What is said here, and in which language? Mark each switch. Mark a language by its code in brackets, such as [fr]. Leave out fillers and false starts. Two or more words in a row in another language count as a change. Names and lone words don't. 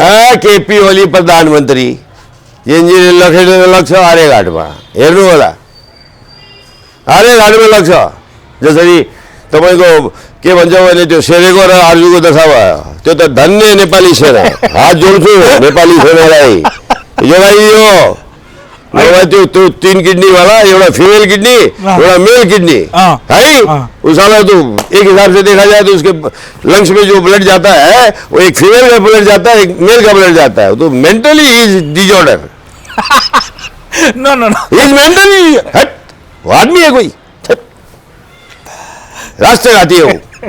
[ne] केपी ओली प्रधानमन्त्री एनजीले लखेटेर लग्छ आर्यघाटमा, हेर्नु होला आर्यघाटमा लग्छ। जसरी तपाईँको के भन्छ भने त्यो शेरेको र आर्जुको दशा भयो, त्यो त धन्य नेपाली सेना, हात जोड्छु नेपाली सेनालाई। यो त्यो 3 किडनी वाला, एउटा [en] female kidney, [ne] एउटा [en] male kidney [ne] है। [hi] उसका तो एक हिसाब से देखा जाए तो उसके लंग्स में जो ब्लड जाता है वो एक फीमेल का ब्लड जाता है, एक मेल का ब्लड जाता है। [en] तो mentally is disorder। no no no, is mentally hurt, [hi] वो आदमी है कोई, राष्ट्रघाती है वो।